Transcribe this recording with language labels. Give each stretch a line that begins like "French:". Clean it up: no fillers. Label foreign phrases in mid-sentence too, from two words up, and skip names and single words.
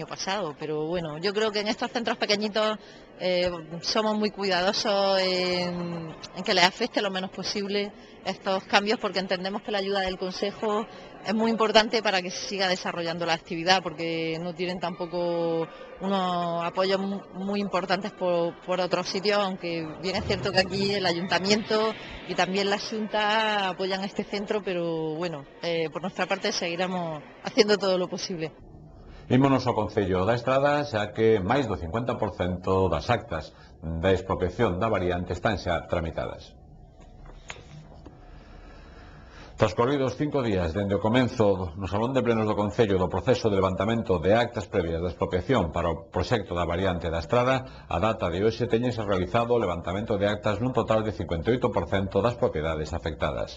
Spanish: pasado, pero bueno, yo creo que en estos centros pequeñitos somos muy cuidadosos en que les afecte lo menos posible estos cambios, porque entendemos que la ayuda del Consejo es muy importante para que se siga desarrollando la actividad, porque no tienen tampoco unos apoyos muy importantes por otros sitios, aunque bien es cierto que aquí el Ayuntamiento y también la Xunta apoyan este centro, pero bueno, por nuestra parte seguiremos haciendo todo lo posible.
Galician: Ímonos ao Concello da Estrada, xa que máis do 50% das actas da expropiación da variante están xa tramitadas. Transcorridos 5 días dende o comenzo no Salón de Plenos do Concello do proceso de levantamento de actas previas da expropiación para o proxecto da variante da Estrada, a data de hoxe teñense realizado o levantamento de actas nun total de 58% das propiedades afectadas.